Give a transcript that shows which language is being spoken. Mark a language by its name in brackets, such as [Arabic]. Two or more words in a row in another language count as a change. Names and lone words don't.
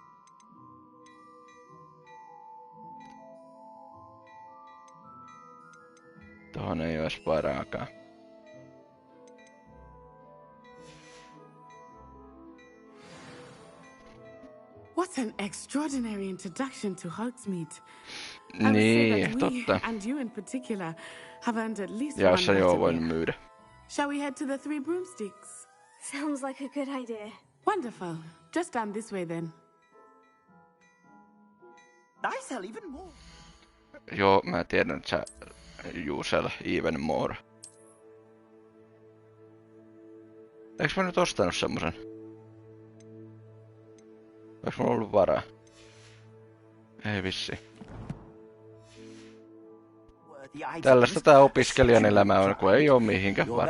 [Finnish] Tohon ei oo edes varaakaan. [English] What an extraordinary introduction to Hogsmeade. [Finnish] Niin, totta. [English] And you in particular have earned at least [Finnish] ja [English] one [Finnish] se joo [English] letter [Finnish] voin [English] here. [Finnish] myydä. [English] Shall we head to the Three Broomsticks? Sounds like a good idea. Wonderful. Just down this way then. I sell even more. Joo, mä tiedän, että sä you sell even more. [Finnish] Eiks mä nyt ostanut semmosen? Eiks mulla ollut varaa? Ei vissi. Tällaista tää opiskelijan elämä on, kun ei oo mihinkään varaa.